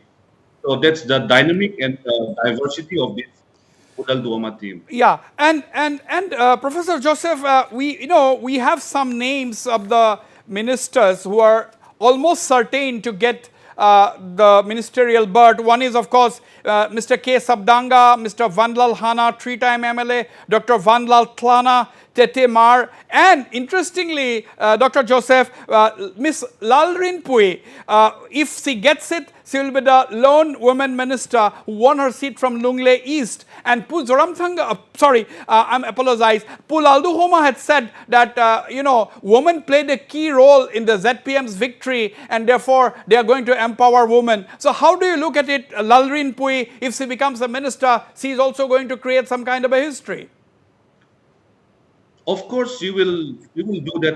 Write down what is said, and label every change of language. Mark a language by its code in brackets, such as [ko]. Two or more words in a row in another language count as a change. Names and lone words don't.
[en] So that's the dynamic and diversity of this Pu Lalduhoma team. Yeah, and Professor Joseph, we have some names of the ministers who are almost certain to get the ministerial berth. One is, of course, Mr. K. Sabdanga, Mr. Vanlal Hana, 3-time MLA, Dr. Vanlal Tlana, Tete Mar, and interestingly, Dr. Joseph, Miss Lalrin Pui, if she gets it, she will be the lone woman minister who won her seat from Lunglei East. And Pu Zoramthanga, I apologize. Pu Lalduhoma had said that, women played a key role in the ZPM's victory, and therefore they are going to empower women. So how do you look at it, Lalrin Pui, if she becomes a minister, she is also going to create some kind of a history? Of course, you will do that.